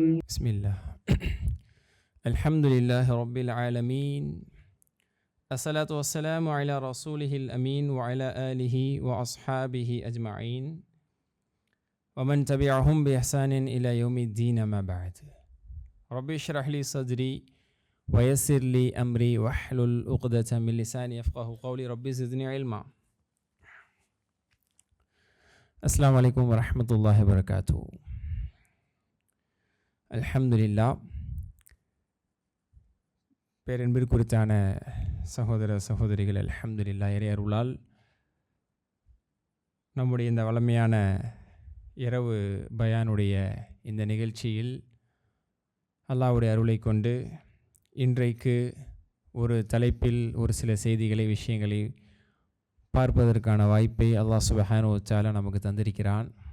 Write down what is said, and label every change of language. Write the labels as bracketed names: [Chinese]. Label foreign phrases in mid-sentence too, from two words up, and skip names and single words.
[Arabic] بسم الله الحمد لله رب العالمين الصلاة والسلام على رسوله الأمين وعلى آله وأصحابه أجمعين ومن تبعهم بإحسان إلى يوم الدين ما بعد رب اشرح لي صدري ويسر لي أمري واحلل عقدة من لساني يفقهوا قولي رب زدني علما. السلام عليكم ورحمة الله وبركاته. [Tamil] அல்ஹம்துலில்லாஹ். பேரன்பிற்குரித்தான சகோதர சகோதரிகள், அல்ஹம்துலில்லாஹ், இறை அருளால் நம்முடைய இந்த வளமையான இரவு பயானுடைய இந்த நிகழ்ச்சியில் அல்லாஹ்வுடைய அருளை கொண்டு இன்றைக்கு ஒரு தலைப்பில் ஒரு சில செய்திகளை, விஷயங்களை பார்ப்பதற்கான வாய்ப்பை [Arabic] الله سبحانه و تعالى [Tamil] நமக்கு தந்திருக்கிறான்.